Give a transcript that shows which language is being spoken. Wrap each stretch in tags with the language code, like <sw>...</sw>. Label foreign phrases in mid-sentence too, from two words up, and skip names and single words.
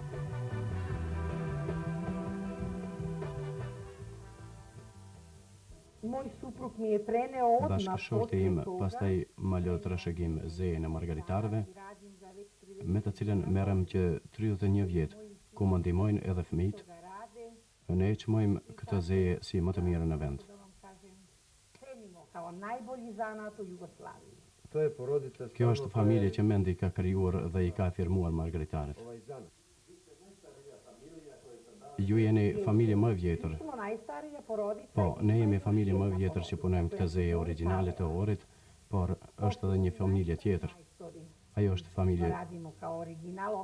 <sq>Bashkëshorti im pastaj ma lë trashëgim zejen e margaritarëve, me të cilën merrem që 31 vjet, ku më ndihmojnë edhe fëmijët. Ne e çmojmë këtë zeje si më të mirë në vend.</sq> <sr>to je porodica</sr> <sq>Kjo është familje që Mendi ka krijuar dhe i ka afirmuar margaritaret.</sq> <sr>ovaj zanac.</sr> <sq>Ju jeni familje më e vjetër.</sq> <sr>Smo najstarija porodica.</sr> <sq>Po, ne jemi familje më e vjetër që punojmë këtë zeje origjinale të Orit, por është edhe një familje tjetër. Ajo është familje</sq> <sr>Radimo kao original.</sr>